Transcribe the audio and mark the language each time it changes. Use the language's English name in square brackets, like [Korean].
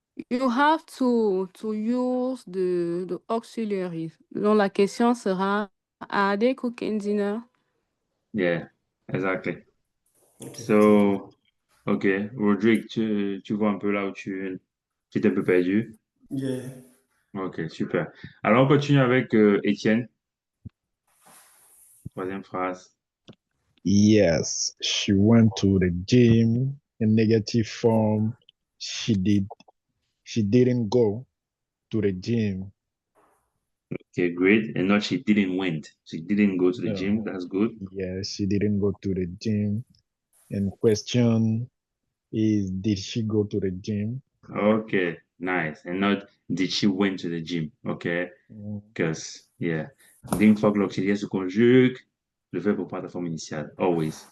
[English] You have to use the auxiliary. [French] Donc la question sera, [English] are they cooking dinner? Yeah, exactly. Okay, thank you. So, OK. [French] Rodrigue, tu vois un peu là où tu étais un peu perdu? [English] Yeah. [French] OK, super. Alors, on continue avec Étienne. Troisième phrase. [English] Yes, she went to the gym in negative form. She didn't go to the gym. Okay, great. And not she didn't went. She didn't go to the No. gym. That's good. Yeah, she didn't go to the gym. And question is, did she go to the gym? Okay, nice. And not did she went to the gym. Okay, Mm. because yeah, [French] une fois que l'auxiliaire se conjugue, le verbe pour prendre la forme initiale. Always.